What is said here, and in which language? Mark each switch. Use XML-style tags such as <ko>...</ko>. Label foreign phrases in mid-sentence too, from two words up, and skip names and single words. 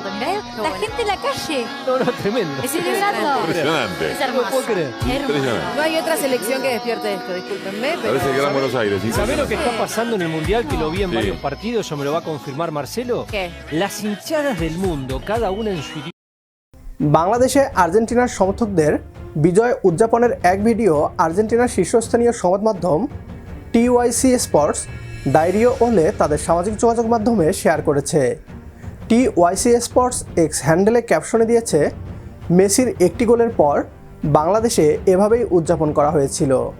<es>Mirá, la gente en la calle, no, no, tremendo. celebrando. Impresionante. Es hermoso. No puedo creer. Impresionante. No hay otra selección que despierte esto, discúlpenme, pero... Parece Gran Buenos Aires. ¿Sí? ¿Sabés lo que está pasando en el Mundial? Que lo vi en Sí. varios partidos, eso me lo va a confirmar Marcelo. ¿Qué? Las hinchadas del mundo, cada una en su idioma.</es> <bn>বাংলাদেশে আর্জেন্টিনার সমর্থকদের বিজয় উদযাপনের এক ভিডিও আর্জেন্টিনার শীর্ষস্থানীয় সংবাদ মাধ্যম টিওয়াইসি স্পোর্টস ডায়রিও ওলে তাদের সামাজিক যোগাযোগ মাধ্যমে শেয়ার করেছে। টিওয়াইসি স্পোর্টস এক্স হ্যান্ডেলে ক্যাপশনে দিয়েছে, মেসির একটি গোলের পর বাংলাদেশে এভাবেই উদযাপন করা হয়েছিল।</bn>